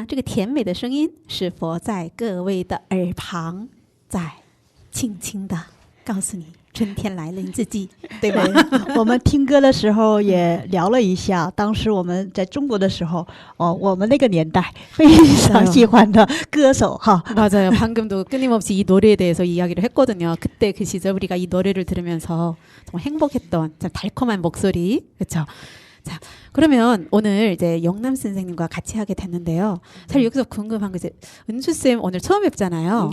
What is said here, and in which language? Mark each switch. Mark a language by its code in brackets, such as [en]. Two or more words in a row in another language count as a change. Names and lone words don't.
[zh] 这个甜美的声音是否在各位的耳旁，在轻轻的告诉你，春天来了，你自己对吧？我们听歌的时候也聊了一下，当时我们在中国的时候，我们那个年代非常喜欢的歌手哈。 [ko] 맞아요. 방금도 끊임없이 이 노래에 대해서 이야기를 했거든요. 그때 그 시절 우리가 이 노래를 들으면서 정말 행복했던 참 달콤한 목소리, 그렇죠? 자, 그러면 오늘 이제 영남 선생님과 같이 하게 됐는데요. 사실 여기서 궁금한 거 이제 은주 쌤 오늘 처음 뵙잖아요.